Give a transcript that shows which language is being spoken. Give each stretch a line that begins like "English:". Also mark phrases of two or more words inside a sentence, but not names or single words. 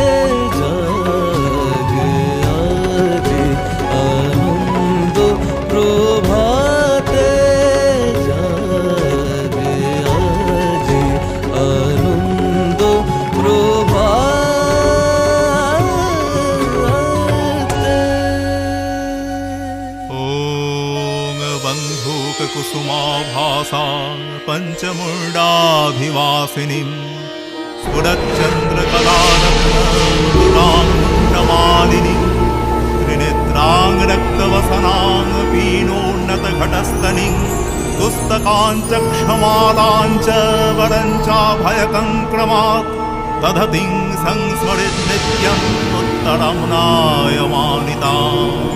Bangla: জাগে আজি আনন্দ প্রভাতে জাগে আজি আনন্দ প্রভাতে।
Sanskrit: ॐ बन्धूककुसुमाभासा पञ्चमुण्डाधिवासिनीं स्फुरच्चन्द्रकलानमालिनीं त्रिनेत्रां रक्तवसनां पीनोन्नतघटस्तनीं पुस्तकाञ्च क्षमालाञ्च वरञ्चाभयकङ्क्रमात् दधतीं संस्मरेन्नित्यम् उत्तरं नायमानिताम्।